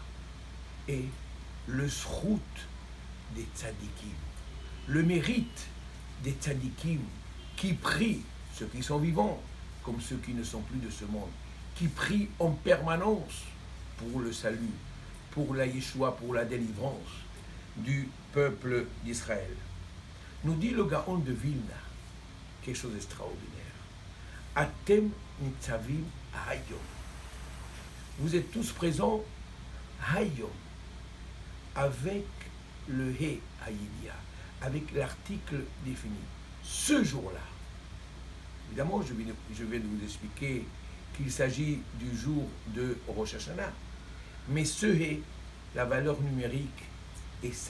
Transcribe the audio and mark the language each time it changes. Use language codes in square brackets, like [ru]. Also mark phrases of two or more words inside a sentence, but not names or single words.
[fr] Et le srout des tzadikim, le mérite des tzadikim qui prient, ceux qui sont vivants comme ceux qui ne sont plus de ce monde, qui prient en permanence pour le salut, pour la Yeshua, pour la délivrance du peuple d'Israël. Nous dit le Gaon de Vilna quelque chose d'extraordinaire. [he] אתם נצבים היום. [fr] Vous êtes tous présents hayom avec le [he] ה"א הידיעה, [fr] avec l'article défini. Ce jour-là, évidemment, je vais vous expliquer qu'il s'agit du jour de Rosh Hashanah, mais ce he, la valeur numérique est 5.